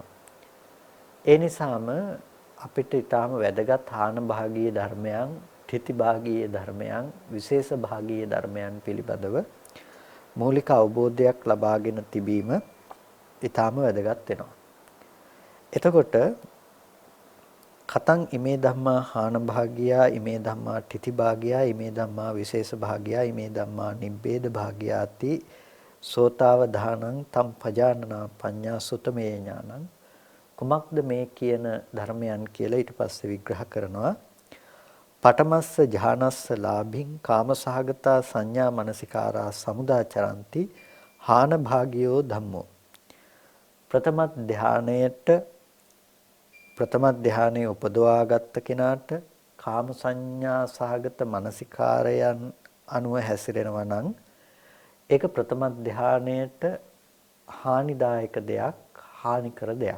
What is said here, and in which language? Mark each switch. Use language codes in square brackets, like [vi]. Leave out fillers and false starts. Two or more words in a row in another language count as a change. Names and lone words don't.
[si] ඒ නිසාම අපිට ඊටාම වැදගත් හාන භාගීය ධර්මයන්, ඨිති භාගීය ධර්මයන්, විශේෂ භාගීය ධර්මයන් පිළිබඳව මූලික අවබෝධයක් ලබාගෙන තිබීම ඊටාම වැදගත් වෙනවා. [pi] එතකොට කතං ඉමේ ධම්මා හාන භාගියා, ඉමේ ධම්මා ඨිති භාගියා, ඉමේ ධම්මා විශේෂ භාගියා, ඉමේ ධම්මා නිබ්බේද භාගියාති සෝතාවධානං තම් පජානනා පඤ්ඤා සුතමේ ඥානං. [si] කුමක්ද මේ කියන ධර්මයන් කියලා ඊට පස්සේ විග්‍රහ කරනවා. [pi] පඨමස්ස ජානස්ස ලාභින් කාමසහගතා සංඥා මනසිකාරා සමුදාචරಂತಿ හාන භාගියෝ ධම්මෝ. [si] ප්‍රථම ධානයේ උපදවාගත් කෙනාට කාම සංඥා සහගත මනසිකාරයන් අනුව හැසිරෙනවා නම් ඒක ප්‍රථම ධානයට හානිදායක දෙයක්, හානිකර දෙයක්.